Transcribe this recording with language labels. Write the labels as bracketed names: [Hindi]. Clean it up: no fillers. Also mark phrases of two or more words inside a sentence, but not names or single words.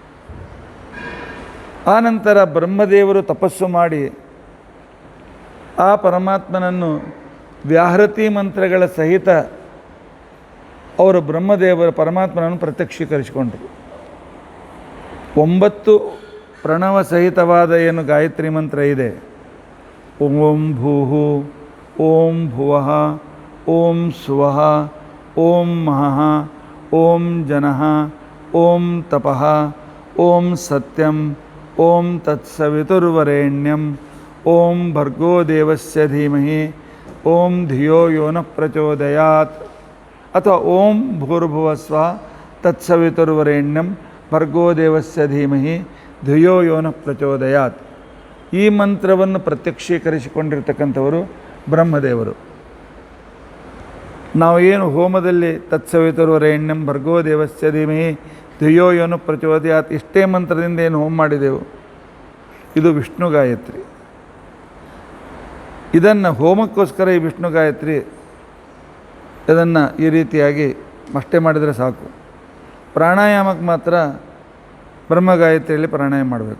[Kannada] ಆನಂತರ ಬ್ರಹ್ಮದೇವರು ತಪಸ್ಸು ಮಾಡಿ ಆ ಪರಮಾತ್ಮನನ್ನು ವ್ಯಾಹೃತಿ ಮಂತ್ರಗಳ ಸಹಿತ ಅವರು ಪರಮಾತ್ಮನನ್ನು ಪ್ರತ್ಯಕ್ಷೀಕರಿಸಿಕೊಂಡರು. 9 ಪ್ರಣವ ಸಹಿತವಾದ ಏನು ಗಾಯತ್ರಿ ಮಂತ್ರ ಇದೆ, [Sanskrit] ಓಂ ಭೂಃ, ಓಂ ಭುವಃ, ಓಂ ಸ್ವಃ, ಓಂ ಮಹಃ, ಓಂ ಜನಃ, ಓಂ ತಪಃ, ಓಂ ಸತ್ಯಂ, ಓಂ ತತ್ಸವಿತುರ್ವರೆಣ್ಯಂ, ಓಂ ಭರ್ಗೋ ದೇವಸ್ಯ ಧೀಮಹಿ, ಓಂ ಧಿಯೋ ಯೋ ನ ಪ್ರಚೋದಯಾತ್, ಅಥವಾ ಓಂ ಭೂರ್ಭುವಸ್ವ ತತ್ಸವಿತುರ್ವರೆಣ್ಯಂ ಭರ್ಗೋ ದೇವಸ್ಯ ಧೀಮಹಿ ಧಿಯೋ ಯೋ ನ ಪ್ರಚೋದಯಾತ್. [Kannada] ಈ ಮಂತ್ರವನ್ನು ಪ್ರತ್ಯಕ್ಷೀಕರಿಸಿಕೊಂಡಿರ್ತಕ್ಕಂಥವರು ಬ್ರಹ್ಮದೇವರು. ನಾವು ಏನು ಹೋಮದಲ್ಲಿ [Sanskrit] ತತ್ಸವಿತುರ್ವರೆಣ್ಯಂ ಭರ್ಗೋ ದೇವಸ್ಯ ಧೀಮಹಿ ಧಿಯೋ ಯೋ ನ ಪ್ರಚೋದಯಾತ್ [Kannada] ಇಷ್ಟೇ ಮಂತ್ರದಿಂದ ಏನು ಹೋಮ ಮಾಡಿದೆವು, ಇದು ವಿಷ್ಣು ಗಾಯತ್ರಿ. ಇದನ್ನು ಹೋಮಕ್ಕೋಸ್ಕರ ಈ ವಿಷ್ಣು ಗಾಯತ್ರಿ ಇದನ್ನು ಈ ರೀತಿಯಾಗಿ ಅಷ್ಟೇ ಮಾಡಿದರೆ ಸಾಕು. ಪ್ರಾಣಾಯಾಮಕ್ಕೆ ಮಾತ್ರ ಬ್ರಹ್ಮ ಗಾಯತ್ರಿಯಲ್ಲಿ ಪ್ರಾಣಾಯಾಮ ಮಾಡಬೇಕು.